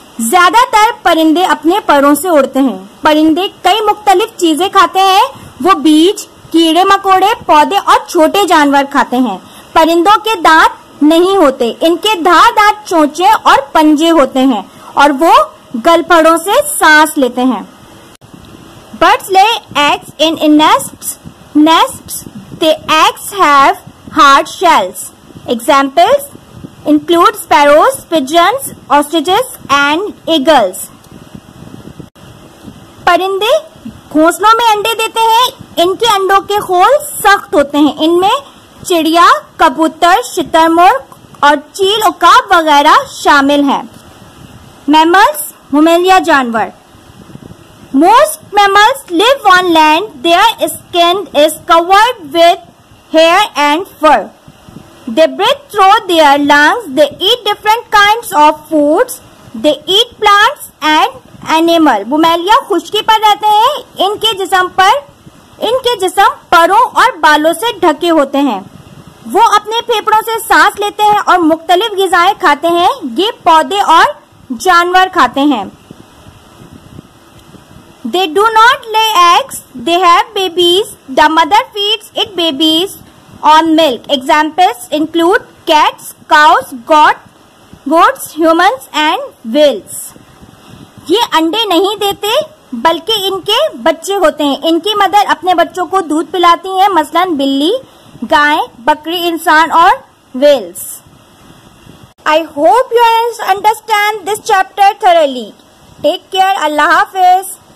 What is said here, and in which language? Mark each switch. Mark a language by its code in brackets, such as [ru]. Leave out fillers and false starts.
[hi] ज्यादातर परिंदे अपने परों से उड़ते हैं. परिंदे कई मुख्तलिफ चीजें खाते हैं. वो बीज, कीड़े मकोड़े, पौधे और छोटे जानवर खाते हैं। परिंदों के दांत नहीं होते, इनके धारदार चोंचे और पंजे होते हैं और वो गलफड़ों से सांस लेते हैं। [en] Birds lay eggs in nests. The eggs have hard shells. Examples include sparrows, pigeons, ostriches and eagles. [hi] परिंदे घोंसलों में अंडे देते हैं। इनके अंडों के खोल सख्त होते हैं। इनमें चिड़िया, कबूतर, शुतुरमुर्ग और चील, उकाब वगैरह शामिल हैं। [en] mammals, [hi] मुमेलिया जानवर। [en] Most mammals live on land. Their skin is covered with hair and fur. They breathe through their lungs. They eat different kinds of foods. They eat plants and animal. [hi] मुमेलिया खुश्की पर रहते हैं। इनके जिस्म परों और बालों से ढके होते हैं। वो अपने फेफड़ों से सांस लेते हैं और मुख्तलिफ ग़िज़ाएं खाते हैं। ये पौधे और जानवर खाते हैं। [en] They do not lay eggs. They have babies. The mother feeds its babies on milk. Examples include cats, cows, goats, humans and whales. [hi] ये अंडे नहीं देते बल्कि इनके बच्चे होते हैं। इनकी मदर अपने बच्चों को दूध पिलाती हैं, मसलन बिल्ली, गाय, बकरी, इंसान और whales. [en] I hope you understand this chapter thoroughly. Take care. Allah Hafiz.